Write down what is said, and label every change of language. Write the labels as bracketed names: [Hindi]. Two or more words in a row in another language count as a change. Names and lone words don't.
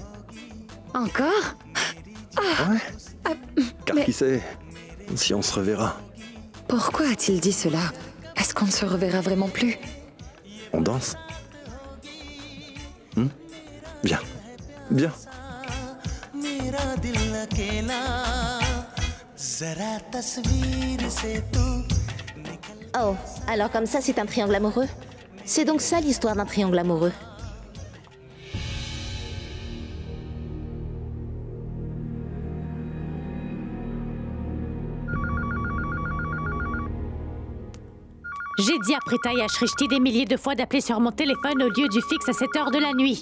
[French] Encore? Ouais. Car mais- qui sait si on se reverra. Pourquoi a-t-il dit cela? Est-ce qu'on ne se reverra vraiment plus? On danse. Bien. Bien. [Hindi] मेरा दिल अकेला जरा तस्वीर से तू [French] Oh, alors comme ça, c'est un triangle amoureux? C'est donc ça l'histoire d'un triangle amoureux. J'ai dit à Prita et à Shrishti des milliers de fois d'appeler sur mon téléphone au lieu du fixe à cette heure de la nuit.